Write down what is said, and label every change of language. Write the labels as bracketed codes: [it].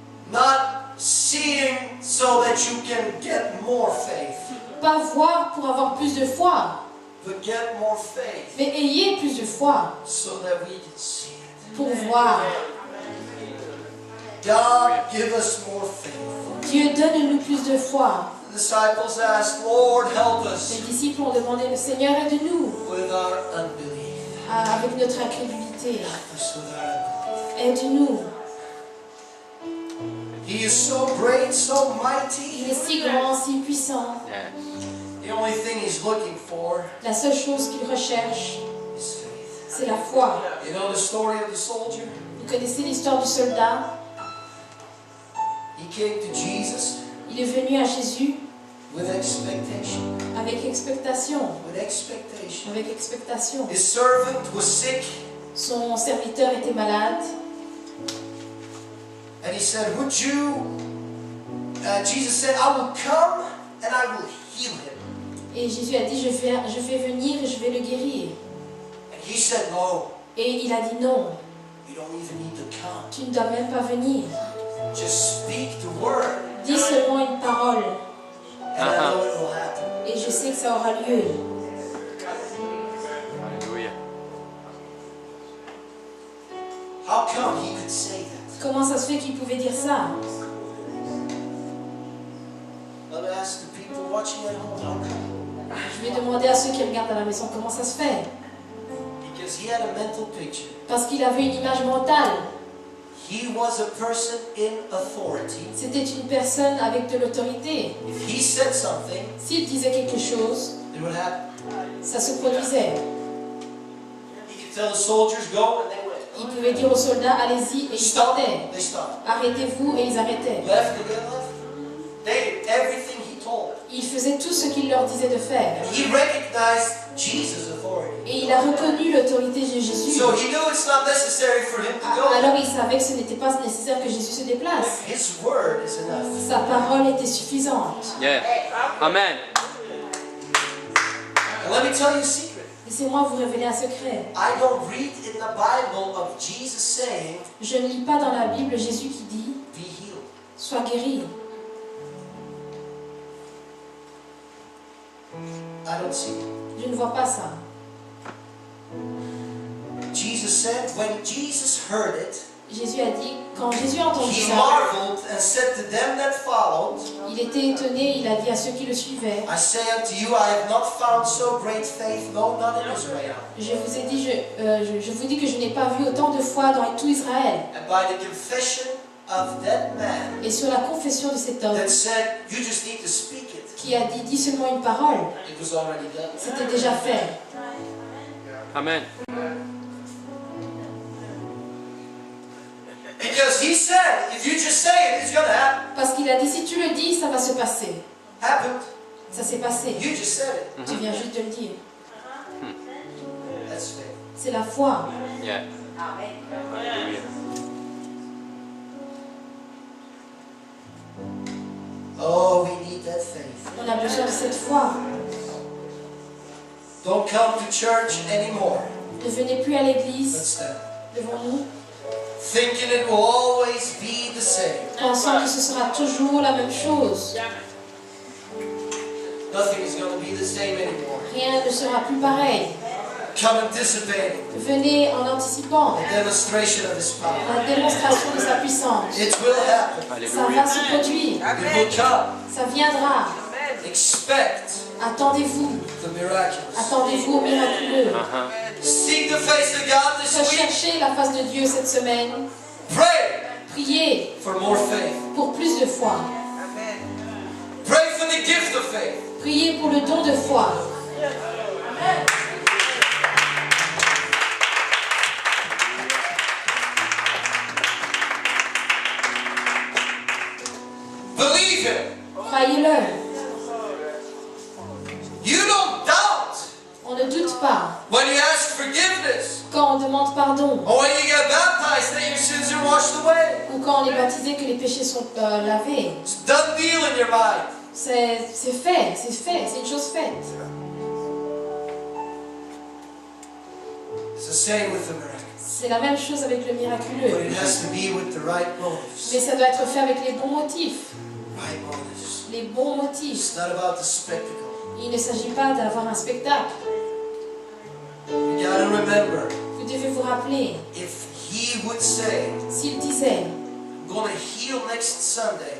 [en] Not seeing so that you can get more faith, [fr] pas voir pour avoir plus de foi, [en] but get more faith [fr] mais ayez plus de foi [en] so that we can see it. [fr] pour voir. [en] God, give us more faith. [fr] Dieu, donne-nous plus de foi. [en] The disciples asked, Lord, help [fr] Les [en] us [fr] disciples ont demandé, le Seigneur, aide-nous [en] with our unbelief. [fr] avec notre incrédulité. [en] Help us with our unbelief. [fr] Aide-nous. [en] He is so great, so [fr] Il [en] mighty. [fr] est si grand, si puissant. [en] Yes. The only thing he's looking for [fr] La seule chose qu'il recherche, [en] is faith. [fr] c'est la foi. [en] You know the story of the soldier? [fr] Vous connaissez l'histoire du soldat? [en] He came to Jesus [fr] Il est venu à Jésus [en] with expectation. [fr] avec expectation. [en] With expectation. [fr] Avec expectation. [en] His servant was sick, [fr] Son serviteur était malade. [en] and he said, would you, Jesus said, I will come and I will heal him. [fr] Et Jésus a dit, je vais venir et je vais le guérir. [en] And he said, no, [fr] Et il a dit non, [en] you don't even need to come. [fr] tu ne dois même pas venir. [en] Just speak the word, [fr] Dis seulement une parole [en] and I know it will happen. [fr] et je sais que ça aura lieu. [en] Hallelujah. How come he could say that? [fr] Comment ça se fait qu'il pouvait dire ça? [en] Let me ask the people watching at home, how come? [fr] Je vais demander à ceux qui regardent à la maison comment ça se fait. [en] Because he had a mental picture. [fr] Parce qu'il avait une image mentale. [en] He was a person in authority. [fr] C'était une personne avec de l'autorité. [en] If he said something, [fr] S'il disait quelque chose, [en] it would happen. [fr] ça se produisait. [en] He could tell the soldiers go and they went. [fr] Il pouvait dire aux soldats, allez-y, et ils [en] Stop, [fr] partaient. [en] they stopped. [fr] Arrêtez-vous, et ils arrêtaient. [en] Left and they left. They did everything he told them. [fr] Il faisait tout ce qu'il leur disait de faire. [en] He recognized Jesus' authority. [fr] Et il a reconnu l'autorité de Jésus. [en] So he knew it's not necessary for him to go. [fr] Alors il savait que ce n'était pas nécessaire que Jésus se déplace. [en] His word is enough. [fr] Sa parole était suffisante. [en] Yeah. Amen. And let me tell you a secret. [fr] Laissez-moi vous révéler un secret. [en] I don't read in the Bible of Jesus saying, [fr] Je ne lis pas dans la Bible Jésus qui dit [en] be healed. [fr] « Sois guéri ». [en] I don't see it. [fr] Je ne vois pas ça. [en] Jesus said, when Jesus heard it, [fr] Jésus a dit, quand Jésus a entendu [en] he [fr] ça, [en] marveled and said to them that followed, [fr] il était étonné, il a dit à ceux qui le suivaient, [en] I say unto you, I have not found so great faith, no, not in Israel. [fr] je vous ai dit, je vous dis que je n'ai pas vu autant de foi dans tout Israël. [en] And by the confession of that man [fr] Et sur la confession de cet homme [en] that said, you just need to speak it, [fr] qui a dit, dis seulement une parole, [en] it was already done. [fr] c'était déjà fait. [en] Amen. Because he said, if you just say it, it's going to happen. [fr] Parce qu'il a dit, si tu le dis, ça va se passer. [en] Happened. [fr] Ça s'est passé. [en] You just said it. [fr] Tu viens juste de le dire. [en] That's faith. [fr] C'est la foi. [en] Yeah. Hallelujah. Oh, we need that faith. [fr] On a besoin de cette foi. [en] Don't come to church anymore. [fr] Ne venez plus à l'église [en] Let's stand. [fr] devant nous, [en] Thinking it will always be the same. [fr] pensant que ce sera toujours la même chose. [en] Nothing is going to be the same anymore. [fr] Rien ne sera plus pareil. [en] Come anticipating [fr] Venez en anticipant [en] the demonstration of His power. [fr] la démonstration de sa puissance. [en] It will happen. [fr] Ça va [en] Hallelujah. [fr] se produire. [en] It will come. [fr] Ça viendra. [en] Expect [fr] Attendez-vous. [en] the miraculous. [fr] Attendez-vous au miraculeux. Uh-huh. [en] Seek the face of God this week. [fr] Recherchez la face de Dieu cette semaine. [en] Pray [fr] Priez [en] for more faith. [fr] pour plus de foi. [en] Pray for the gift of faith. [fr] Priez pour le don de foi. [en] Believe Him. [fr] Croyez-le. [en] You don't doubt [fr] On ne doute pas [en] when you ask forgiveness. [fr] quand on demande pardon [en] Or when you get baptized that your sins are washed away. [fr] ou quand on est baptisé que les péchés sont lavés. [en] It's a done deal in your mind. [fr] C'est fait, c'est une chose faite. [en] It's the same with the miracle. [fr] C'est la même chose avec le [en] But [fr] miraculeux. [en] it has to be with the right motives. [fr] Mais ça doit être fait avec les bons motifs. [en] Right motives. [fr] Les bons motifs. [en] It's not about the spectacle. [fr] Il ne s'agit pas d'avoir un spectacle. [en] You gotta remember, [fr] Vous devez vous rappeler, [en] if He would say, [fr] s'il disait, [en] I'm going to heal next Sunday,